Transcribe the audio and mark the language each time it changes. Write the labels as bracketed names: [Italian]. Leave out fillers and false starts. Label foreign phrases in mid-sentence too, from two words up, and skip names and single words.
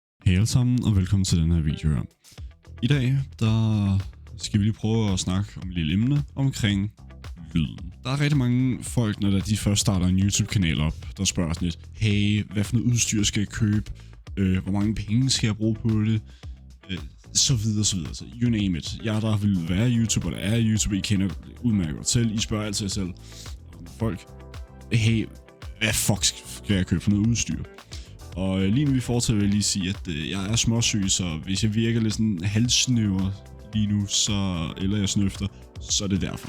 [Danish] Hej alle sammen, og velkommen til den her video her. I dag, der skal vi lige prøve at snakke om et lille emne omkring lyden. Der er rigtig mange folk, når de først starter en YouTube-kanal op, der spørger sådan lidt, hey, hvad for noget udstyr skal jeg købe? Hvor mange penge skal jeg bruge på det? Så videre, så videre. Så [English] you name it. [Danish] Jeg der vil være YouTuber, der er YouTuber, I kender udmærket godt selv. I spørger altid jer selv. Folk, hey, hvad fuck skal jeg købe for noget udstyr? Og lige nu vi fortsætter, vil jeg lige sige, at jeg er småsyg, så hvis jeg virker lidt sådan halvsnøver lige nu, eller jeg snøfter, så er det derfor.